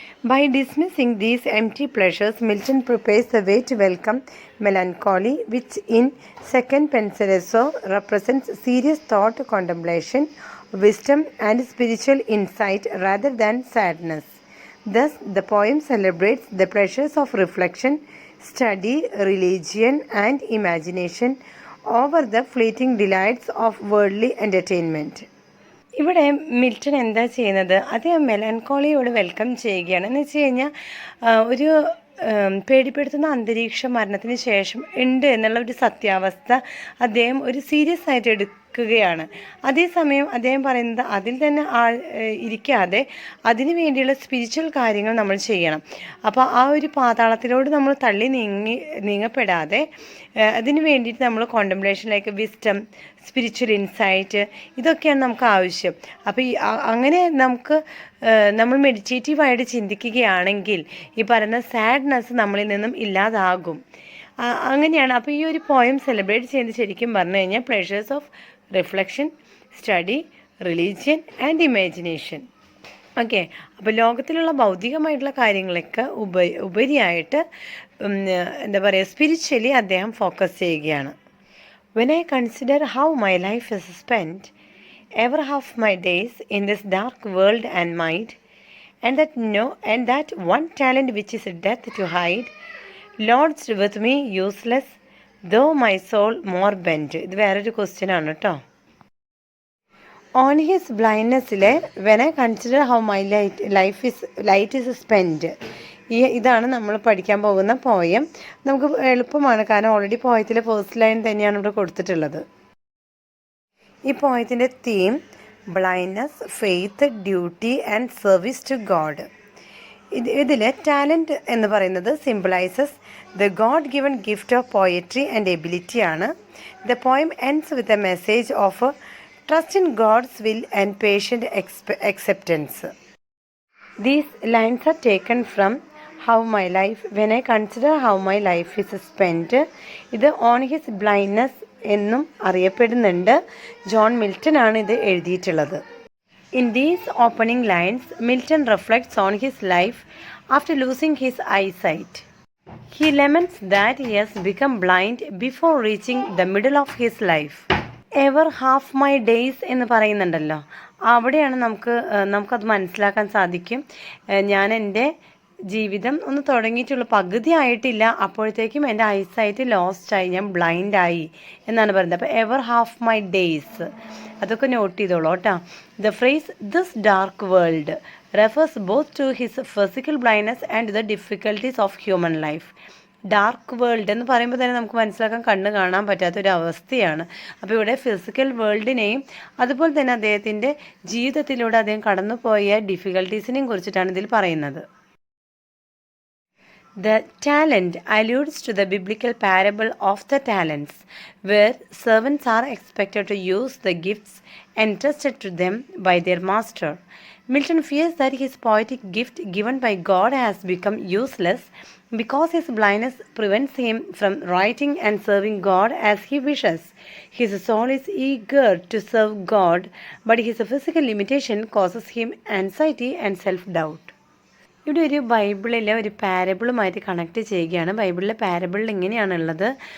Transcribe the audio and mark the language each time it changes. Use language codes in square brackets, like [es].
[en] By dismissing these empty pleasures, Milton prepares the way to welcome melancholy, which in second pensereso represents serious thought, contemplation, wisdom and spiritual insight rather than sadness. Thus, the poem celebrates the pleasures of reflection, study, religion and imagination over the fleeting delights of worldly entertainment. [ml] ഇവിടെ Milton എന്താ ചെയ്യുന്നത്, അദ്ദേഹം മെലൻകോളിയോട് welcome ചെയ്യുകയാണ്. എന്ന് വെച്ച് കഴിഞ്ഞാൽ ഒരു പേടിപ്പെടുത്തുന്ന അന്തരീക്ഷം മരണത്തിന് ശേഷം ഉണ്ട് എന്നുള്ള ഒരു സത്യാവസ്ഥ അദ്ദേഹം ഒരു സീരിയസ് ആയിട്ട് എടുക്കുകയാണ്. അതേസമയം അദ്ദേഹം പറയുന്നത് അതിൽ തന്നെ ഇരിക്കാതെ അതിനു വേണ്ടിയുള്ള സ്പിരിച്വൽ കാര്യങ്ങൾ നമ്മൾ ചെയ്യണം. അപ്പോൾ ആ ഒരു പാതാളത്തിലോട് നമ്മൾ നീങ്ങപ്പെടാതെ അതിന് വേണ്ടിയിട്ട് നമ്മൾ കോണ്ടംപ്ലേഷനിലേക്ക് വിസ്ഡം, സ്പിരിച്വൽ ഇൻസൈറ്റ് ഇതൊക്കെയാണ് നമുക്ക് ആവശ്യം. അപ്പോൾ അങ്ങനെ നമ്മൾ മെഡിറ്റേറ്റീവായിട്ട് ചിന്തിക്കുകയാണെങ്കിൽ ഈ പറയുന്ന സാഡ്നെസ് നമ്മളിൽ നിന്നും ഇല്ലാതാകും. അങ്ങനെയാണ്. അപ്പോൾ ഈ ഒരു പോയം സെലിബ്രേറ്റ് ചെയ്യുന്നത് ശരിക്കും പറഞ്ഞു കഴിഞ്ഞാൽ pleasures of reflection, study, religion and imagination. Okay, അപ്പോൾ ലോകത്തിലുള്ള ഭൗതികമായിട്ടുള്ള കാര്യങ്ങളൊക്കെ ഉപരിയായിട്ട് എന്താ പറയുക, സ്പിരിച്വലി അദ്ദേഹം ഫോക്കസ് ചെയ്യുകയാണ്. [en] When I consider how my life is spent, ever half my days in this dark world and mind, and that one talent which is death to hide, lodged with me useless, though my soul more bent. [ml] ഇത് വേറൊരു question ആണ് കേട്ടോ. On his blindness-ലെ [en] when I consider how my light is spent, [ml] ഇതാണ് നമ്മൾ പഠിക്കാൻ പോകുന്ന poem. നമുക്ക് എളുപ്പമാണ്, കാരണം ഓൾറെഡി പോയത്തിലെ ഫസ്റ്റ് ലൈൻ തന്നെയാണ് ഇവിടെ കൊടുത്തിട്ടുള്ളത്. ഈ പോയത്തിൻ്റെ [en] Theme blindness, faith, duty and service to God. ഇതിൽ talent [ml] എന്ന് പറയുന്നത് [en] Symbolises the God given gift of poetry and ability ആണ്. The poem ends with a message of trust in God's will and patient acceptance. These lines are taken from when I consider how my life is spent. [ml] ഇത് on his blindness എന്നും അറിയപ്പെടുന്നുണ്ട്. John Milton ആണ് ഇത് എഴുതിയിട്ടുള്ളത്. [en] In these opening lines, Milton reflects on his life after losing his eyesight. He laments that he has become blind before reaching the middle of his life. Ever half my days [ml] എന്ന് പറയുന്നുണ്ടല്ലോ, അവിടെയാണ് നമുക്കത് മനസ്സിലാക്കാൻ സാധിക്കും. ഞാൻ എൻ്റെ ജീവിതം ഒന്ന് തുടങ്ങിയിട്ടുള്ളൂ, പകുതി ആയിട്ടില്ല, അപ്പോഴത്തേക്കും എൻ്റെ ഐസൈറ്റ് ലോസ്റ്റായി, ഞാൻ ബ്ലൈൻഡായി എന്നാണ് പറയുന്നത്. അപ്പോൾ [en] ever half my days [ml] അതൊക്കെ നോട്ട് ചെയ്തോളൂ കേട്ടോ. [en] The phrase this dark world refers both to his physical blindness and the difficulties of human life. [ml] Dark world എന്ന് പറയുമ്പോൾ തന്നെ നമുക്ക് മനസ്സിലാക്കാൻ കണ്ണ് കാണാൻ പറ്റാത്തൊരവസ്ഥയാണ്. അപ്പോൾ ഇവിടെ ഫിസിക്കൽ വേൾഡിനെയും അതുപോലെ തന്നെ അദ്ദേഹത്തിൻ്റെ ജീവിതത്തിലൂടെ അദ്ദേഹം കടന്നുപോയ ഡിഫിക്കൽട്ടീസിനെയും കുറിച്ചിട്ടാണ് ഇതിൽ പറയുന്നത്. [en] The talent alludes to the biblical parable of the talents, where servants are expected to use the gifts entrusted to them by their master. Milton fears that his poetic gift given by God has become useless because his blindness prevents him from writing and serving God as he wishes. His soul is eager to serve God, but his physical limitation causes him anxiety and self-doubt. [ml] ഇവിടെ ഒരു ബൈബിളിലെ ഒരു പാരബിളുമായിട്ട് connect ചെയ്യുകയാണ്. ബൈബിളിലെ പാരബിളിൽ ഇങ്ങനെയാണുള്ളത്.